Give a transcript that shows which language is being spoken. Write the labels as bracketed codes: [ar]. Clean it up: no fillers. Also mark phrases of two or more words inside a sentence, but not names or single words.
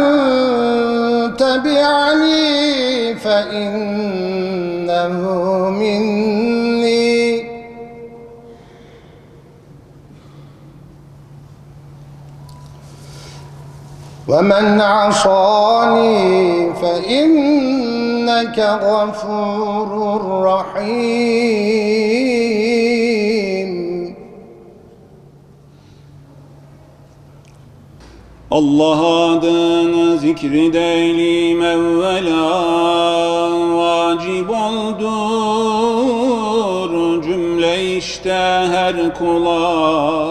[ar] تبعني فإنه مني ومن عصاني فإنك غفور رحيم. [tr] Allah adını zikredelim evvela vacip oldur cümle işte her kula.